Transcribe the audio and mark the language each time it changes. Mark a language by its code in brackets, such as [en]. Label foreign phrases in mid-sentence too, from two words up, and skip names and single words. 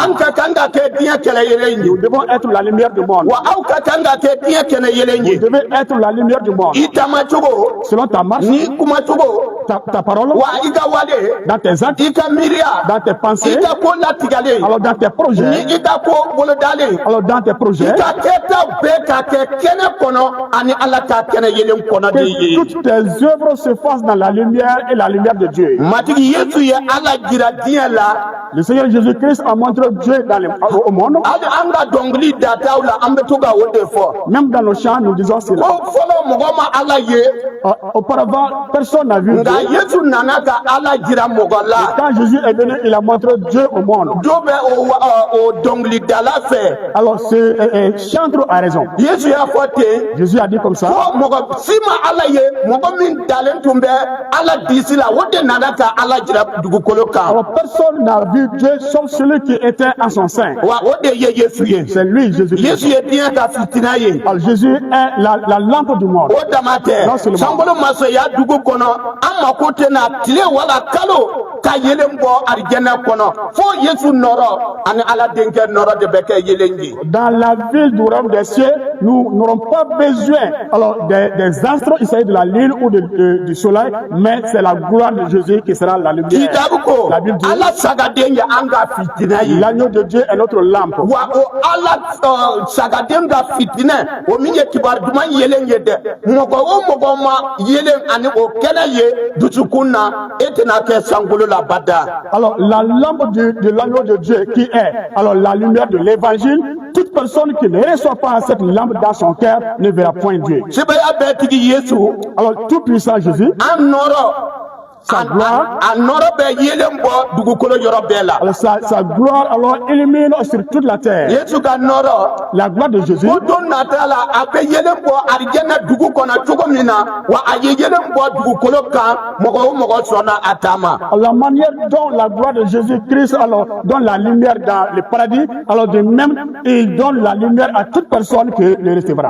[bm] an ka kan ka kɛ diɲɛ kɛnɛ yelen ye [fr] Nous devons être la lumière du monde. [bm] wa aw ka kan ka kɛ diɲɛ kɛnɛ yelen ye [fr] Vous devez être la lumière du monde. [bm] i tamacogo [fr] Selon ta marche, [bm] ni kumacogo [fr] ta parole, [bm] wa i ka wale [fr] dans tes actes, [bm] i ka miiriya [fr] dans tes [bm] i [fr] pensées, [bm] ka ko latigɛlen [fr] alors dans tes projets, [bm] ni i ka ko bolodalen [fr] alors dans tes projets, [bm] ka kɛta bɛɛ ka kɛ kɛnɛ kɔnɔ ani ala ta kɛnɛ yelen kɔnɔ de [fr] que [bm] ye [fr] toutes tes œuvres se fassent dans la lumière et la lumière de Dieu. [bm] matigi yesu ye ala jira diɲɛ la [fr] Le Seigneur Jésus-Christ a montré Dieu au monde. [bm] hali an ka dɔnkili dataw la an bɛ to ka o de fɔ [fr] Même dans nos chants, nous disons cela. [bm] ko fɔlɔ mɔgɔ ma ala ye [fr] Auparavant, personne n'a vu Dieu. [bm] nka yesu nana ka ala jira mɔgɔ la [fr] Quand Jésus est venu, il a montré Dieu au monde. [bm] do bɛ o dɔnkilidala fɛ [fr] Alors, Chandro a raison. [bm] yesu y'a fɔ ten [fr] Jésus a dit comme ça. [bm] ko mɔgɔ si ma ala ye mɔgɔ min dalen tun bɛ ala disi la o de nana ka ala jira dugukolo kan [fr] Alors, personne n'a vu Dieu sauf celui qui était en son sein. [bm] wa o de ye yesu ye [fr] C'est lui, Jésus-Christ. [bm] yesu ye diɲɛ ka fitina ye [fr] Alors, Jésus est la lampe du monde. [bm] o dama tɛ [fr] Non seulement. [bm] sankolo masoya dugu kɔnɔ an mako tɛna tile wala kalo ka yelen bɔ arijɛnɛ kɔnɔ fo yesu nɔrɔ ani ala denkɛ nɔrɔ de bɛ kɛ yelen ye [fr] Dans la ville du royaume des cieux, nous n'aurons pas besoin alors des astres, il s'agit de la lune ou du soleil, mais c'est la gloire de Jésus qui sera la lumière. [bm] kitabu ko [fr] La Bible dit, [bm] ala sagaden ye an ka fitina ye [fr] l'agneau de Dieu est notre lampe. [bm] wa o ala sagaden ka fitinɛ o min ye kibaru duman yelen ye dɛ mɔgɔ o mɔgɔ ma yelen ani o kɛnɛ ye dusukun na e tɛna kɛ sankolo la bada [fr] Alors, la lampe de l'agneau de Dieu qui est alors la lumière de l'évangile, toute personne qui ne reçoit pas cette lampe dans son cœur ne verra point Dieu. [bm] sebaya bɛɛ tigi yesu [fr] Alors, tout puissant Jésus, [bm] an nɔrɔ [fr] sa gloire, [bm] a nɔrɔ bɛ yelen bɔ dugukolo yɔrɔ bɛɛ la [fr] alors sa gloire alors illumine sur toute la terre. [bm] yesu ka nɔrɔ [fr] La gloire de Jésus, [bm] ko don nata la a bɛ yelen bɔ arijɛnɛ dugu kɔnɔ cogo min na wa a ye yelen bɔ dugukolo kan mɔgɔ o mɔgɔ sɔnna a ta ma [fr] la manière dont la gloire de Jésus-Christ alors donne la lumière dans le paradis, alors de même, il donne la lumière à toute personne qui le recevra.